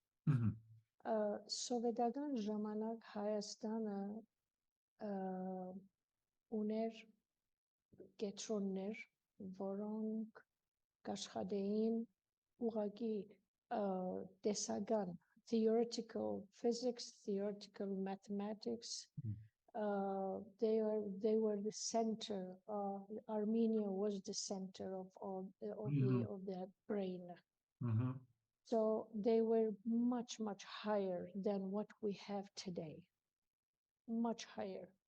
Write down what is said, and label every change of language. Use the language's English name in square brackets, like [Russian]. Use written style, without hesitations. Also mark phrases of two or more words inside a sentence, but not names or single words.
[Armenian] Սովետական ժամանակ Հայաստանը ուներ կետրոններ, որոնք կաշխատեին ուղղակի տեսական, [English] theoretical physics, theoretical mathematics. They were the center. Armenia was the center of that brain. So they were much, much higher than what we have today, much higher.